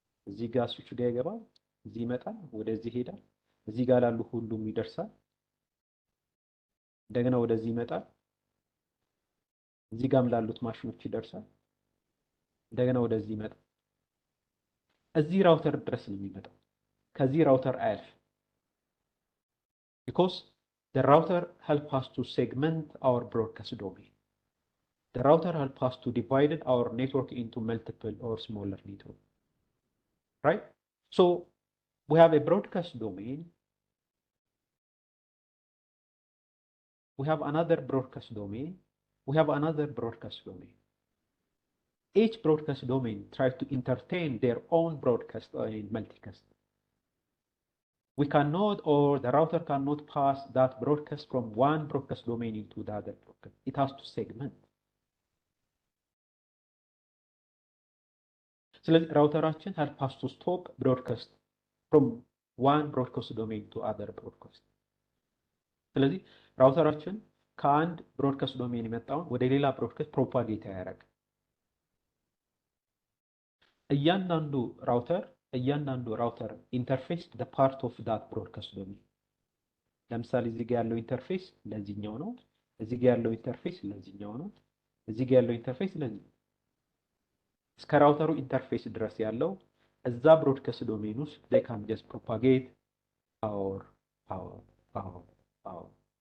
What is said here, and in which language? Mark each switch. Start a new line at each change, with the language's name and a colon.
Amharic: እዚህ ጋር ስዊቹ ጋር ይገባል፣ እዚህ ይመጣል፣ ወደዚህ ይሄዳል፣ እዚህ ጋር ላሉ ሁሉም ይደርሳል። እንደገና ወደዚህ ይመጣል፣ እዚህ ጋርም ላሉት ማሽኖች ይደርሳል። እንደገና ወደዚህ ይመጣል። እዚህ ራውተር ድረስ ነው የሚመጣው። ከዚህ ራውተር አያልፍ
English: because the router help us to segment our broadcast domain. The router help us to divide our network into multiple or smaller network. Right? So we have a broadcast domain. We have another broadcast domain. We have another broadcast domain. Each broadcast domain tries to entertain their own broadcast in multicast. We cannot, or the router cannot pass that broadcast from one broadcast domain into the other broadcast. It has to segment.
Amharic: ስለዚህ ራውተራችን
English: help us to stop broadcast from one broadcast domain to other broadcast.
Amharic: ስለዚህ ራውተራችን ከአንድ ብሮድካስት ዶሜን የመጣውን ወደ ሌላ ብሮድካስት ፕሮፓጌት ያደርጋል። እያንዳንዱ ራውተር ኢንተርፌስ
English: the part of that broadcast domain.
Amharic: ለምሳሌ እዚህ ጋር ያለው ኢንተርፌስ ለዚህኛው ነው፣ እዚህ ጋር ያለው ኢንተርፌስ ለዚህኛው ነው፣ እዚህ ጋር ያለው ኢንተርፌስ ለዚህ እስከ ራውተሩ ኢንተርፌስ ድረስ ያለው እዛ ብሮድካስት ዶሜን ውስጥ
English: they can just propagate our